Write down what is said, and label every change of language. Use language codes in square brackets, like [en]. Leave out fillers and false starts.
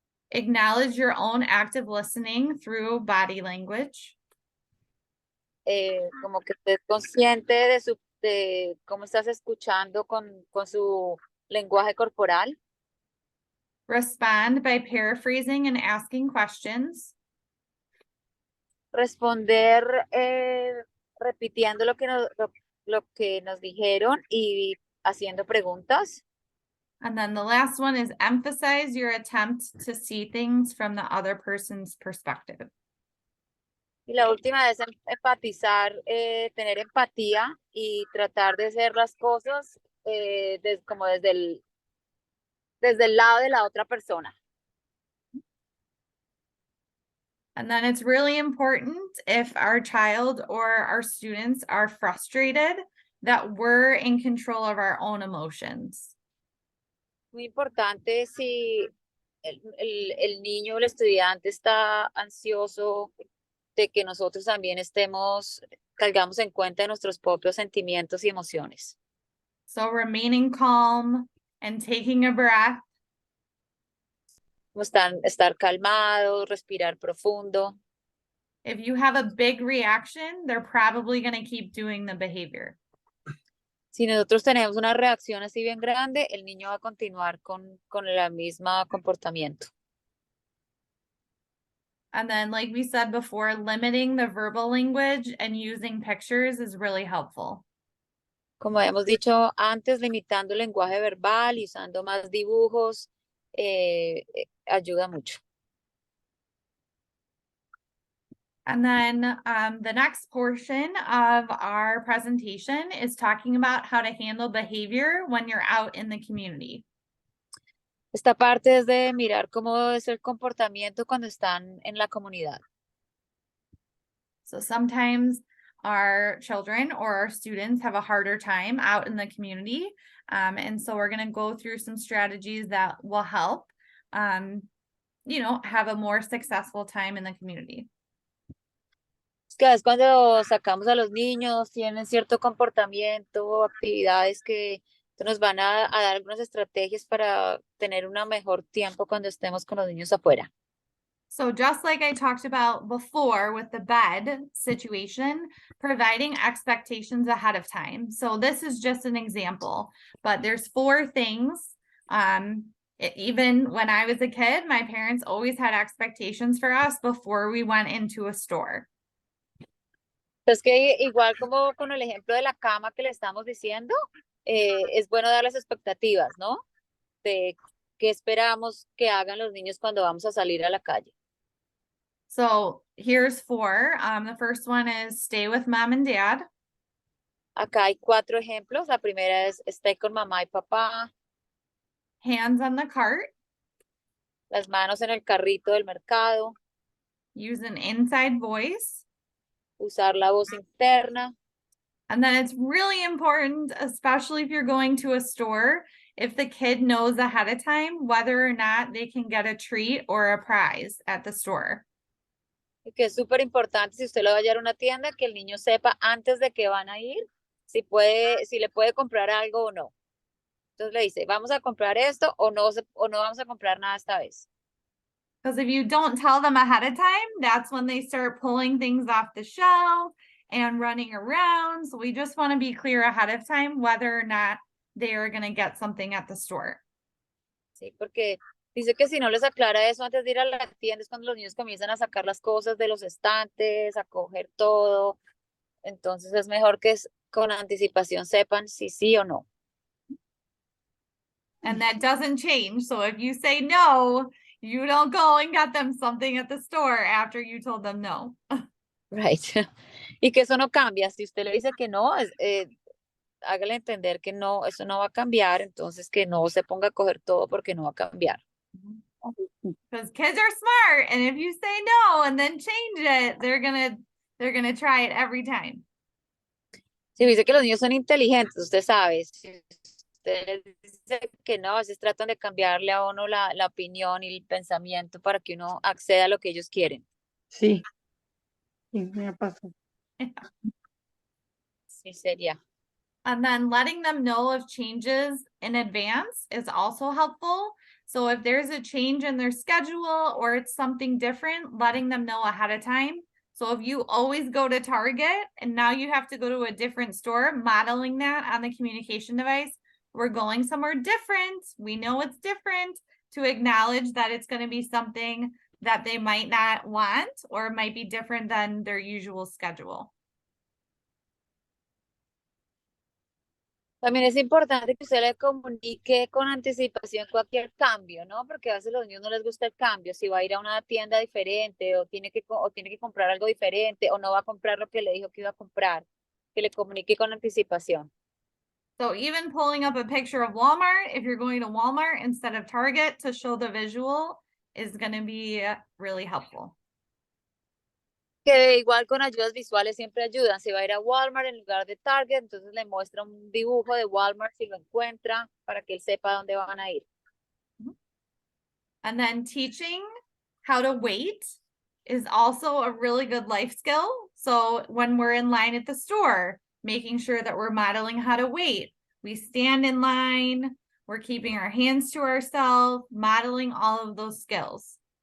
[en] Acknowledge your own active listening through body language. [es] Como que estés consciente de cómo estás escuchando con su lenguaje corporal. [en] Respond by paraphrasing and asking questions. [es] Responder repitiendo lo que nos dijeron y haciendo preguntas. [en] And then the last one is emphasize your attempt to see things from the other person's perspective. [es] Y la última es empatizar, tener empatía y tratar de hacer las cosas como desde el lado de la otra persona. [en] And then it's really important if our child or our students are frustrated that we're in control of our own emotions. [es] Muy importante si el niño o el estudiante está ansioso, de que nosotros también caigamos en cuenta de nuestros propios sentimientos y emociones. [en] So remaining calm and taking a breath. [es] Como estar calmados, respirar profundo. [en] If you have a big reaction, they're probably going to keep doing the behavior. [es] Si nosotros tenemos una reacción así bien grande, el niño va a continuar con el mismo comportamiento. [en] And then, like we said before, limiting the verbal language and using pictures is really helpful. [es] Como hemos dicho antes, limitando el lenguaje verbal y usando más dibujos, ayuda mucho. [en] And then the next portion of our presentation is talking about how to handle behavior when you're out in the community. [es] Esta parte es de mirar cómo es el comportamiento cuando están en la comunidad. [en] So sometimes our children or our students have a harder time out in the community. And so we're going to go through some strategies that will help, have a more successful time in the community. [es] Es que es cuando sacamos a los niños, tienen cierto comportamiento, actividades que nos van a dar algunas estrategias para tener un mejor tiempo cuando estemos con los niños afuera. [en] So just like I talked about before with the bed situation, providing expectations ahead of time. So this is just an example, but there's 4 things. Even when I was a kid, my parents always had expectations for us before we went into a store. [es] Es que igual como con el ejemplo de la cama que le estamos diciendo, es bueno dar las expectativas, ¿no? De qué esperamos que hagan los niños cuando vamos a salir a la calle. [en] So here's 4. The first one is stay with mom and dad. [es] Acá hay 4 ejemplos. La primera es estar con mamá y papá. [en] Hands on the cart. [es] Las manos en el carrito del mercado. [en] Use an inside voice. [es] Usar la voz interna. [en] And then it's really important, especially if you're going to a store, if the kid knows ahead of time whether or not they can get a treat or a prize at the store. [es] Y que es súper importante si usted lo va a llevar a una tienda, que el niño sepa antes de que van a ir si le puede comprar algo o no. Entonces le dice, vamos a comprar esto o no vamos a comprar nada esta vez. [en] Because if you don't tell them ahead of time, that's when they start pulling things off the shelf and running around. So we just want to be clear ahead of time whether or not they are going to get something at the store. [es] Sí, porque dice que si no les aclara eso antes de ir a la tienda es cuando los niños comienzan a sacar las cosas de los estantes, a coger todo. Entonces es mejor que con anticipación sepan si sí o no. [en] And that doesn't change. So if you say no, you don't go and get them something at the store after you told them no. [es] Right. Y que eso no cambia. Si usted le dice que no, hágale entender que no, eso no va a cambiar, entonces que no se ponga a coger todo porque no va a cambiar. [en] Because kids are smart, and if you say no and then change it, they're gonna try it every time. [es] Si dice que los niños son inteligentes, usted sabe, si usted les dice que no, a veces tratan de cambiarle a uno la opinión y el pensamiento para que uno acceda a lo que ellos quieren. Sí. Sí, me pasó. Sí, sería. [en] And then letting them know of changes in advance is also helpful. So if there's a change in their schedule or it's something different, letting them know ahead of time. So if you always go to Target and now you have to go to a different store, modeling that on the communication device, we're going somewhere different. We know it's different, to acknowledge that it's going to be something that they might not want or might be different than their usual schedule. [es] También es importante que usted le comunique con anticipación cualquier cambio, ¿no? Porque a veces a los niños no les gusta el cambio, si va a ir a una tienda diferente o tiene que comprar algo diferente o no va a comprar lo que le dijo que iba a comprar, que le comunique con anticipación. [en] So even pulling up a picture of Walmart, if you're going to Walmart instead of Target to show the visual, is going to be really helpful. [es] Que igual con ayudas visuales siempre ayudan. Si va a ir a Walmart en lugar de Target, entonces le muestra un dibujo de Walmart si lo encuentra para que él sepa dónde van a ir. [en] And then teaching how to wait is also a really good life skill. So when we're in line at the store, making sure that we're modeling how to wait. We stand in line, we're keeping our hands to ourselves, modeling all of those skills.